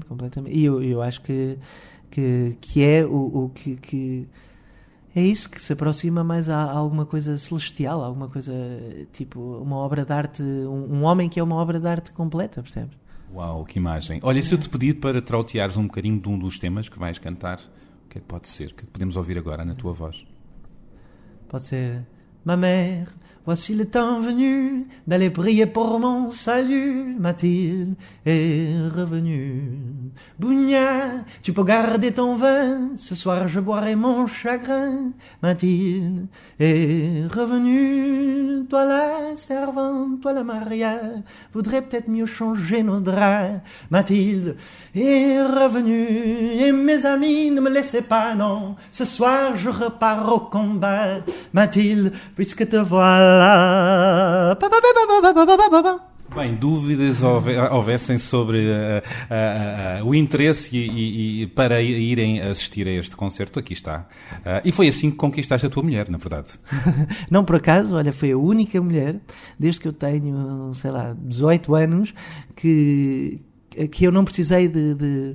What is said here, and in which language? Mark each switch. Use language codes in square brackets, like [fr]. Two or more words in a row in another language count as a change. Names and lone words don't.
[pt] E eu acho que é o que é isso que se aproxima mais a alguma coisa celestial, alguma coisa tipo uma obra de arte, um homem que é uma obra de arte completa, percebes? Uau, que imagem. Olha, se eu te pedir para trauteares um bocadinho de um dos temas que vais cantar, o que é que pode ser? O que podemos ouvir agora na tua voz? Pode ser... [fr] Ma mère, voici le temps venu d'aller prier pour mon salut. Mathilde est revenue. Bougna, tu peux garder ton vin. Ce soir je boirai mon chagrin. Mathilde est revenue. Toi la servante, toi la Maria, voudrais peut-être mieux changer nos draps. Mathilde est revenue. Et mes amis, ne me laissez pas, non. Ce soir je repars au combat. Mathilde, puisque te voilà. [pt] Bem, dúvidas houvessem sobre o interesse e para irem assistir a este concerto, aqui está. E foi assim que conquistaste a tua mulher, na verdade. Não por acaso, olha, foi a única mulher, desde que eu tenho, 18 anos, que eu não precisei de